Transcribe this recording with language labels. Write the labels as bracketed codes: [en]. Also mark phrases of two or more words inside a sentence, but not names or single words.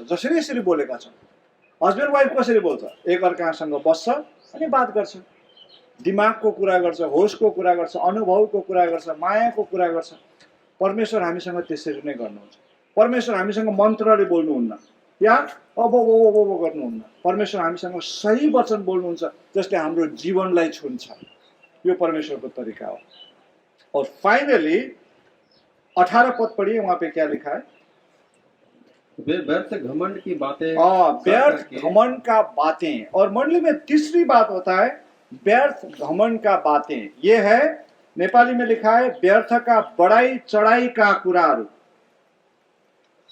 [ne] जसरी यसरी बोलेका छौँ, [en] husband wife [ne] कसरी बोल्छ? एक अर्कासँग बस्छ अनि बात गर्छ, दिमागको कुरा गर्छ, होसको कुरा गर्छ, अनुभवको कुरा गर्छ, मायाको कुरा गर्छ। परमेश्वर हामीसँग त्यसरी नै गर्नुहुन्छ। परमेश्वर हामीसँग मन्त्रले बोल्नुहुन्न या अब गर्नुहुन्न। परमेश्वर हामीसँग सही वचन बोल्नुहुन्छ जसले हाम्रो जीवनलाई छुन्छ। यो परमेश्वरको तरिका हो। [hi] और फाइनली 18 पद पढ़िए, वहां पे क्या लिखा है? वे व्यर्थ घमंड की बातें, व्यर्थ घमंड का बातें। और मंडली में तीसरी बात होता है व्यर्थ घमंड का बातें। ये है, नेपाली में लिखा है व्यर्थ का बड़ाई चढ़ाई का कुराहरू।